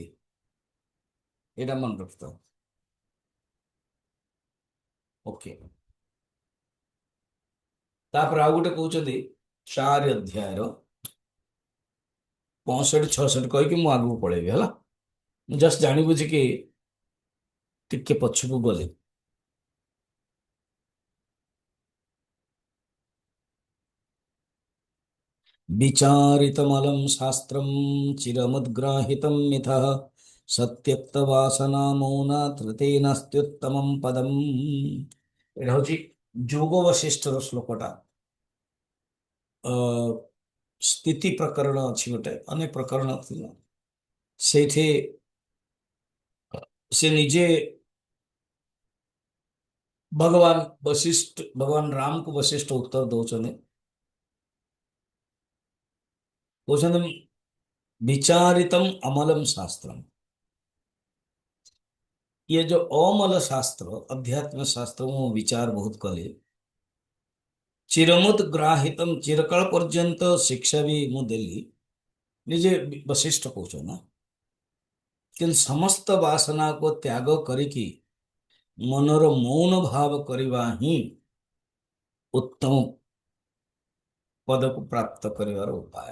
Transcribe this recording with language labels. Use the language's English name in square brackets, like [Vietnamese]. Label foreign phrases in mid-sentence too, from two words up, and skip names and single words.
[Odia] ଏଇଟା ମନେ ରଖିଥାଅ। ଓକେ। ତାପରେ ଆଉ ଗୋଟେ କହୁଛନ୍ତି 4 ଅଧ୍ୟାୟର 65 66 କହିକି ମୁଁ ଆଗକୁ ପଳେଇବି ହେଲା। ମୁଁ ଜଷ୍ଟ ଜାଣିବୁଝି କି ଟିକେ ପଛକୁ ଗଲି। [Sanskrit] विचारितमलं शास्त्रं चिरमुद्ग्राहितं मिथः सत्यक्तवासना मौना तृतेनास्त्युत्तमं पदम्। [Odia] ଏଇଟା ହଉଛି ଯୋଗ ବଶିଷ୍ଠର ଶ୍ଲୋକଟା। ଅ ସ୍ଥିତି ପ୍ରକରଣ ଅଛି ଗୋଟେ, ଅନେକ ପ୍ରକରଣ ଥିଲା ସେଇଠି। ସେ ନିଜେ ଭଗବାନ ରାମକୁ ବଶିଷ୍ଠ ଉତ୍ତର ଦଉଛନ୍ତି। [Sanskrit] କହୁଛନ୍ତି ବିଚାରିତम ଅମଲम ଶାସ୍त्रम। [Hindi] ये जो अमल शास्त्र अध्यात्म शास्त्र [Odia] ମୁଁ ବିଚାର ବହୁତ କଲି। [Sanskrit] ଚିରମୁତ୍ ଗ୍ରାହିତମ୍, [Odia] ଚିରକାଳ ପର୍ଯ୍ୟନ୍ତ ଶିକ୍ଷା ବି ମୁଁ ଦେଲି। ନିଜେ ବଶିଷ୍ଠ କହୁଛ ନା। କିନ୍ତୁ ସମସ୍ତ ବାସନାକୁ ତ୍ୟାଗ କରିକି ମନର ମୌନ ଭାବ କରିବା ହିଁ ଉତ୍ତମ ପଦକୁ ପ୍ରାପ୍ତ କରିବାର ଉପାୟ।